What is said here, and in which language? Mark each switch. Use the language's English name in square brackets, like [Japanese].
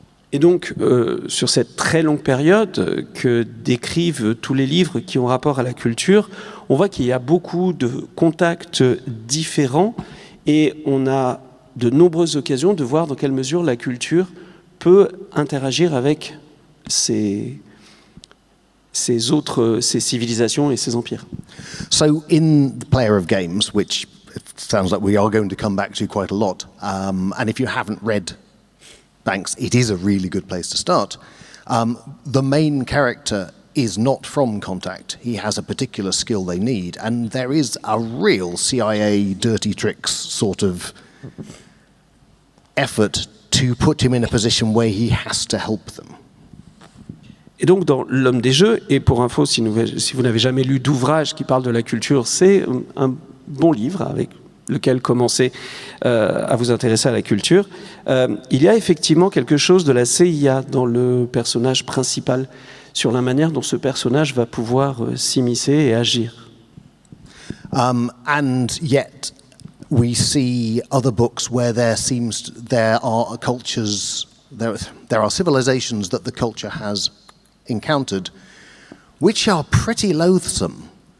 [French] Et donc, sur cette très longue période que décrivent tous les livres qui ont rapport à la culture, on voit qu'il y a beaucoup de contacts différents et on a de nombreuses occasions de voir dans quelle mesure la culture peut interagir avec ces civilisations et ces empires. [English] So in The Player of Games, which it sounds like we are going to come back to quite a lot, and if you haven't read Banks, it is a really good place to start. The main character is not from Contact. He has a particular skill they need, and there is a real CIA dirty tricks sort of effort to put him in a position where he has to help them. [French] Et donc dans L'Homme des Jeux, et pour info, si vous n'avez jamais lu d'ouvrage qui parle de la culture, c'est un bon livre avec lequel commencer à vous intéresser à la culture. Il y a effectivement quelque chose de la CIA dans le personnage principal, sur la manière dont ce personnage va pouvoir s'immiscer et agir. [English] And yet we see other books where there are cultures, there are civilizations that the culture has encountered, which are pretty loathsome.